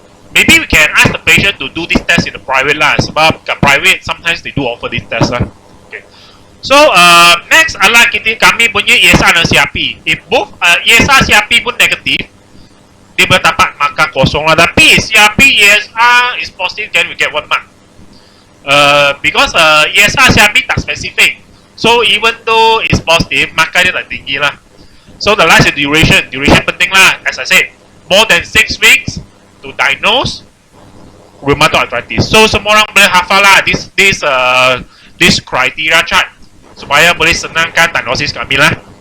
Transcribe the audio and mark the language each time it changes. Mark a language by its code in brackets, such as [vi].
[en] Maybe we can ask the patient to do this test in the private lah, [ms] sebab kat [en] private sometimes they do offer this test lah. Okay. So next [ms] adalah kami punya ESR dan CRP. [en] If both [ms] ESR CRP pun negatif, dia boleh dapat markah kosong lah. Tapi [en] CRP ESR is positive, then we get 1 mark. Because ESR CRP [ms] tak [en] specific. So even though it's positive, [ms] markah dia tak tinggi lah. [en] So the last is duration. Duration [ms] penting lah. [en] As I said, more than 6 weeks to diagnose rheumatoid arthritis. [ms] So semua orang boleh hafal lah [en] this criteria chart [ms] supaya boleh senangkan diagnosis kami lah.